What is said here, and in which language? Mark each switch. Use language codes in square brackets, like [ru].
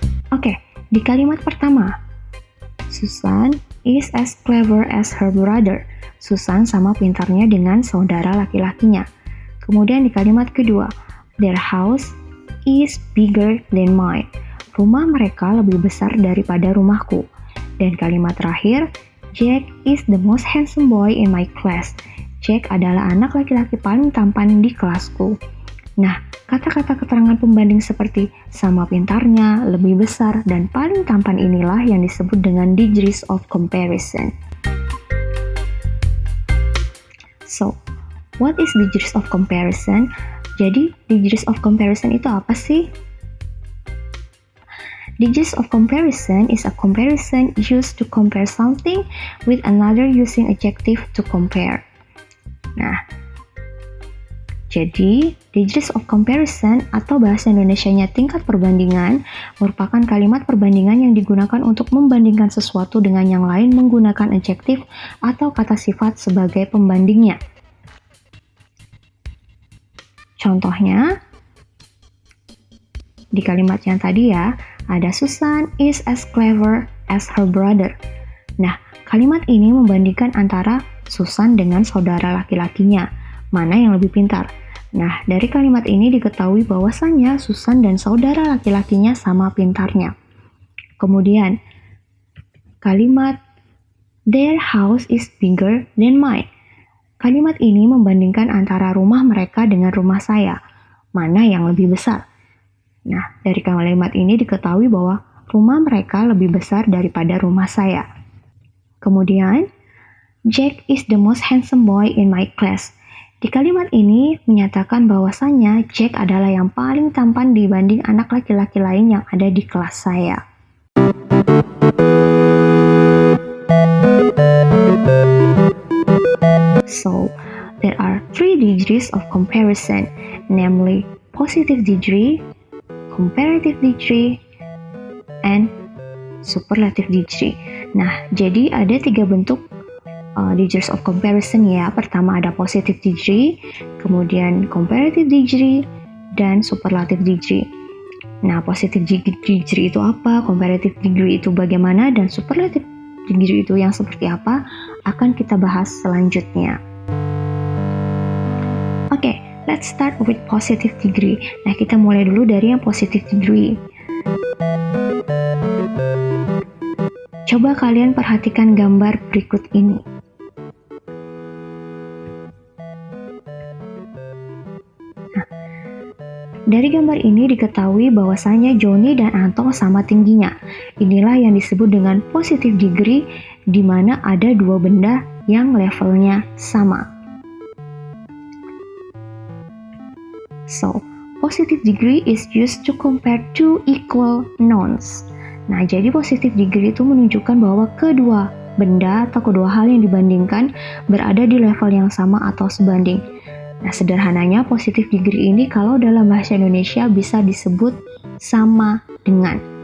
[id] Oke, di kalimat pertama, [en] Susan is as clever as her brother. [id] Susan sama pintarnya dengan saudara laki-lakinya. Kemudian di kalimat kedua, [en] their house is bigger than mine. [id] Rumah mereka lebih besar daripada rumahku. Dan kalimat terakhir, [en] Jack is the most handsome boy in my class. [id] Jack adalah anak laki-laki paling tampan di kelasku. Nah, kata-kata keterangan pembanding seperti sama pintarnya, lebih besar, dan paling tampan inilah yang disebut dengan degrees of comparison. [en] So, what is degrees of comparison? [id] Jadi, degrees of comparison itu apa sih? [en] Degrees of comparison is a comparison used to compare something with another using adjective to compare. [id] Nah, jadi degrees of comparison atau bahasa Indonesianya tingkat perbandingan merupakan kalimat perbandingan yang digunakan untuk membandingkan sesuatu dengan yang lain menggunakan adjektif atau kata sifat sebagai pembandingnya. Contohnya, di kalimat yang tadi ya, ada [en] Susan is as clever as her brother. [id] Nah, kalimat ini membandingkan antara Susan dengan saudara laki-lakinya. Mana yang lebih pintar? Nah, dari kalimat ini diketahui bahwasannya Susan dan saudara laki-lakinya sama pintarnya. Kemudian, kalimat [en] their house is bigger than mine. [id] Kalimat ini membandingkan antara rumah mereka dengan rumah saya. Mana yang lebih besar? Nah, dari kalimat ini diketahui bahwa rumah mereka lebih besar daripada rumah saya. Kemudian, [en] Jack is the most handsome boy in my class. [id] Di kalimat ini menyatakan bahwasannya Jack adalah yang paling tampan dibanding anak laki-laki lain yang ada di kelas saya. [en] So, there are 3 degrees of comparison, namely positive degree, comparative degree, and superlative degree. [id] Nah, jadi ada 3 bentuk degrees of comparison ya. Pertama ada positive degree, kemudian comparative degree, dan superlative degree. Nah, positive degree itu apa, comparative degree itu bagaimana, dan superlative degree itu yang seperti apa, akan kita bahas selanjutnya. [en] Oke, let's start with positive degree. [id] Nah, kita mulai dulu dari yang positive degree. Coba kalian perhatikan gambar berikut ini. Nah, dari gambar ini diketahui bahwasanya Joni dan Anto sama tingginya. Inilah yang disebut dengan positive degree di mana ada dua benda yang levelnya sama. [en] So, positive degree is used to compare two equal nouns. [id] Nah, jadi positive degree itu menunjukkan bahwa kedua benda atau kedua hal yang dibandingkan berada di level yang sama atau sebanding. Nah, sederhananya positive degree ini kalau dalam bahasa Indonesia bisa disebut sama dengan.